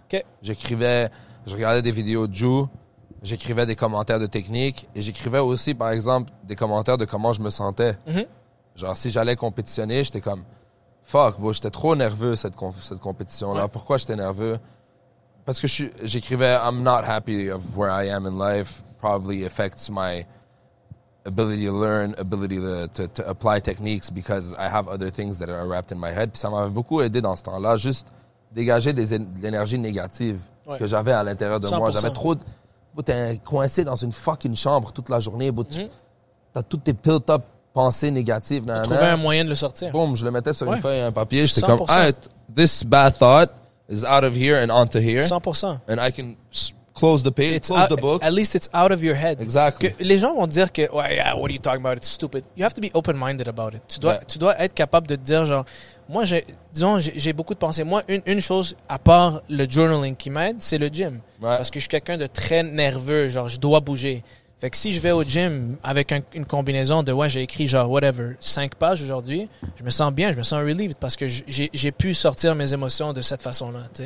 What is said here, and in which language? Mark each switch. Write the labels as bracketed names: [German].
[French] OK. Je regardais des vidéos de Jew, j'écrivais des commentaires de technique, et j'écrivais aussi, par exemple, des commentaires de comment je me sentais. Genre, si j'allais compétitionner, j'étais comme, fuck, bro, j'étais trop nerveux, cette compétition-là. Ouais. Pourquoi j'étais nerveux? [English] Parce que j'écrivais, I'm not happy of where I am in life, probably affects my ability to learn, ability to apply techniques because I have other things that are wrapped in my head. [French] Puis ça m'avait beaucoup aidé dans ce temps-là, juste dégager de l'énergie négative que j'avais à l'intérieur de 100%. moi. J'avais trop... T'es coincé dans une fucking chambre toute la journée. T'as toutes tes built-up pensées négatives. Trouver un moyen de le sortir. Boum, je le mettais sur Ouais. une feuille et un papier. J'étais 100%. [English] comme, ah, this bad thought is out of here and onto here. 100%. And I can close the page, close the book. At least it's out of your head. Exactly. Que les gens vont dire que, ouais, yeah, what are you talking about? It's stupid. You have to be open-minded about it. [French] Tu dois être capable de te dire, genre, moi, j'ai beaucoup de pensées. Moi, une chose, à part le journaling qui m'aide, c'est le gym. Ouais. Parce que je suis quelqu'un de très nerveux, genre, je dois bouger. Fait que si je vais au gym avec une combinaison de, ouais, j'ai écrit genre, whatever, 5 pages aujourd'hui, je me sens bien, je me sens relieved parce que j'ai pu sortir mes émotions de cette façon-là, tu sais.